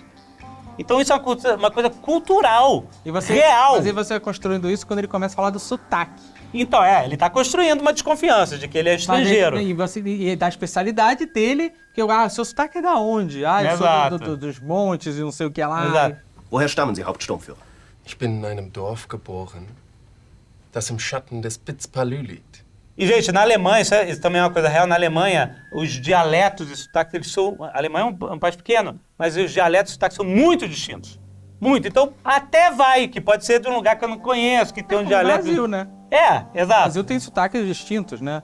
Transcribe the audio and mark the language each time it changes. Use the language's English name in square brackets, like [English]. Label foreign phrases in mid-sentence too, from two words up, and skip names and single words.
[Portuguese] Então isso é uma coisa cultural, real. Mas aí você vai construindo isso quando ele começa a falar do sotaque. Então, ele tá construindo uma desconfiança de que ele é estrangeiro. E da especialidade dele, que seu sotaque é da onde? Eu sou dos montes e não sei o que lá. Exato. [German] Woher stammen Sie, Hauptsturmführer? Ich bin in einem Dorf geboren, das im Schatten des Spitzpalü liegt. [Portuguese] E, gente, na Alemanha, isso também é uma coisa real, na Alemanha, os dialetos e sotaques, eles são... A Alemanha é um país pequeno, mas os dialetos e sotaques são muito distintos. Muito. Então, até vai, que pode ser de um lugar que eu não conheço, que tem um dialeto... Brasil, né? Exato. O Brasil tem sotaques distintos, né?